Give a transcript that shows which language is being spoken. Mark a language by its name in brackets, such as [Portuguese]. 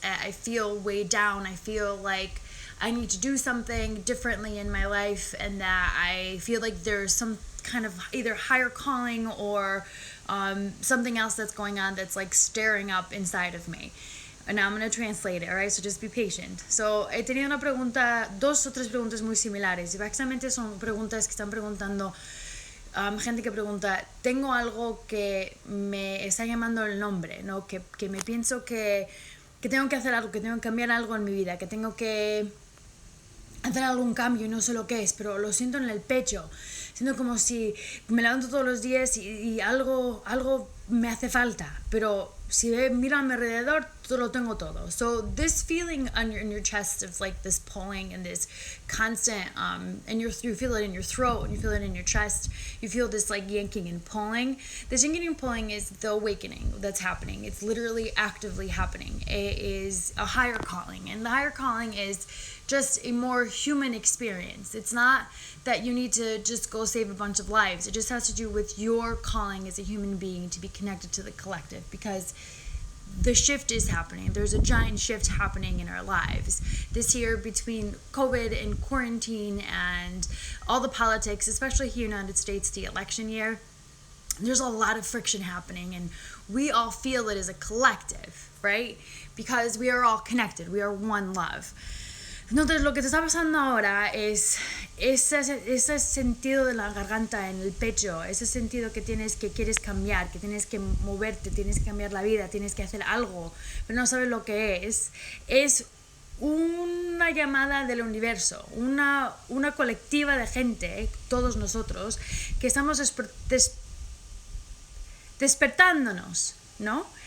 [English] I feel weighed down. I feel like I need to do something differently in my life, and that I feel like there's some kind of either higher calling or something else that's going on that's like stirring up inside of me. And now I'm going to translate it, alright? So just be patient. [Spanish] So he tenido dos o tres preguntas muy similares, y básicamente son preguntas que están preguntando gente que pregunta, tengo algo que me está llamando el nombre, ¿no? Que me pienso que tengo que hacer algo, que tengo que cambiar algo en mi vida, que tengo que hacer algún cambio y no sé lo que es, pero lo siento en el pecho. Siento como si me levanto todos los días y algo me hace falta, pero si miro a mi alrededor, lo tengo todo. [English] So this feeling in your chest of like this pulling and this constant, and you feel it in your throat and you feel it in your chest. You feel this like yanking and pulling. This yanking and pulling is the awakening that's happening. It's literally actively happening. It is a higher calling, and the higher calling is just a more human experience. It's not that you need to just go save a bunch of lives. It just has to do with your calling as a human being to be connected to the collective, because the shift is happening. There's a giant shift happening in our lives. This year, between COVID and quarantine and all the politics, especially here in the United States, the election year, there's a lot of friction happening, and we all feel it as a collective, right? Because we are all connected. We are one love. [Spanish] Entonces lo que te está pasando ahora es ese sentido de la garganta en el pecho, ese sentido que quieres cambiar, que tienes que moverte, tienes que cambiar la vida, tienes que hacer algo, pero no sabes lo que es una llamada del universo, una colectiva de gente, todos nosotros, que estamos despertándonos, ¿no?